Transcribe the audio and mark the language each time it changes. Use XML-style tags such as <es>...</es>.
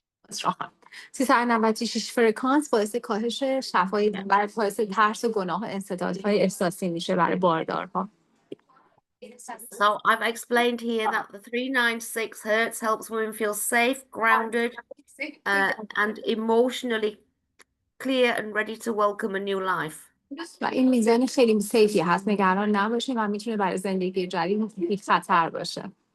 <fa>396 فرکانس باعث کاهش شفای برای باعث ترس و گناه و انسدادهای احساسی میشه برای باردارها.</fa> <en>So I've explained here that the 396 hertz helps women feel safe, grounded, and emotionally clear and ready to welcome a new life.</en> <fa>و این میزان خیلی سیفی هست، نگران نباشیم و میتونه برای زندگی جدید بی خطر باشه.</fa>